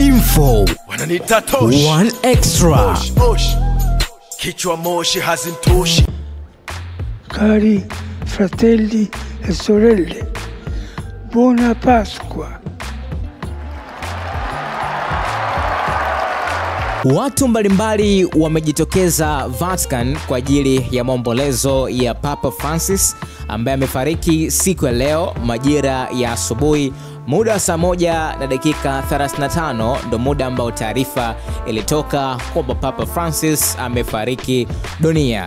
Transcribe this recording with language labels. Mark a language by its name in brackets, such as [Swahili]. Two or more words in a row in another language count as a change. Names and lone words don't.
[Swahili] Info wananiita Tosh, One Extra. Kichwa moshi hazimtoshi. [Italian] Cari fratelli e sorelle, buona Pasqua. [Swahili] Watu mbalimbali wamejitokeza Vatican kwa ajili ya maombolezo ya Papa Francis ambaye amefariki siku ya leo majira ya asubuhi. Muda wa saa 1:35 ndo muda ambao taarifa ilitoka kwamba Papa Francis amefariki dunia.